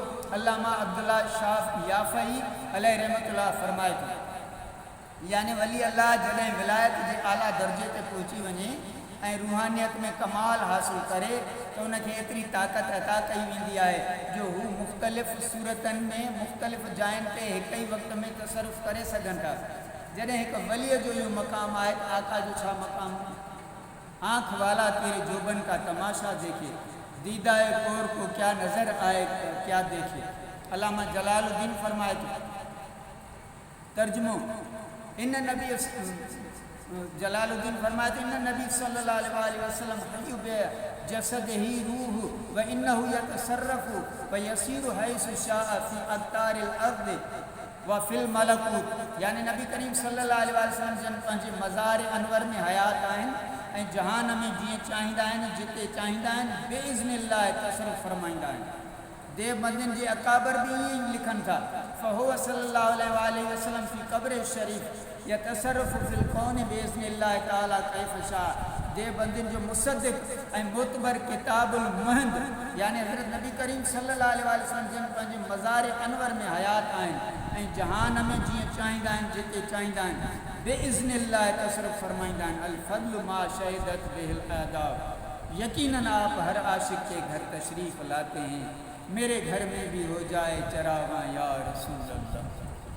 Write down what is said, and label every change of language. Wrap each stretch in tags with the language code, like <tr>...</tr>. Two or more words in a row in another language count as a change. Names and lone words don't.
<sd>अल्लामा अब्दुल्ला शाह याफ़ई</sd> <ar>عليه رحمة الله</ar> <sd>फरमाए थो, यानी वली अल्लाह जॾहिं विलायत जे आला दर्जे ते पहुची वञे ऐं रूहानियत में कमाल हासिल करे त उनखे एतिरी ताक़त अता कई वेंदी आहे जो हू मुख़्तलिफ़ सूरतनि में मुख़्तलिफ़ जायुनि ते हिक ई वक़्त में तसरुफ़ करे सघनि था। जॾहिं हिकु वलीअ जो इहो मक़ाम आहे त आका जो छा मक़ाम?</sd> <ur>آنکھ والا تیرے جوبن کا تماشا دیکھے، دیدۂ کور کو کیا نظر آئے کیا دیکھے.</ur> <sd>अल्लामा जलालुद्दीन फरमाए थो। तर्जुमो, इन नबी जलालुद्दीन फरमाए थो,</sd> <ar>إن النبي صلى الله عليه وسلم حي بجسده وروحه وإنه يتصرف ويسير حيث شاء في أقطار الأرض وفي الملكوت.</ar> <sd>यानी नबी करीम</sd> <ar>صلى الله عليه وسلم</ar> <sd>जन पंहिंजे मज़ार अनवर में हयात आहिनि ऐं जहान में जीअं चाहींदा आहिनि, जिते चाहींदा आहिनि, बेइज़्निल्लाह तसरुफ़ फरमाईंदा आहिनि। देवबंदियुनि जे अकाबर बि ईअं ई लिखनि था,</sd> <ar>فهو صلى الله عليه وسلم في قبر شريف يتصرف في الكون بإذن الله تعالى كيف شاء.</ar> <sd>देवबंदियुनि जो मुसद्दिक़ ऐं मुतबर किताबुल महंद, यानी हज़रत नबी करीम</sd> <ar>صلى الله عليه وسلم</ar> <sd>जन पंहिंजे मज़ार अनवर में हयात आहिनि ऐं जहान में जीअं चाहींदा आहिनि, जिते चाहींदा आहिनि, बेइज़्निल्लाह तसरुफ़ फरमाईंदा आहिनि।</sd> <ar>الفضل ما شهدت به الآداب.</ar> <ur>یقیناً آپ ہر عاشق کے گھر تشریف لاتے ہیں، میرے گھر میں بھی ہو جائے چراغاں یا رسول اللہ.</ur>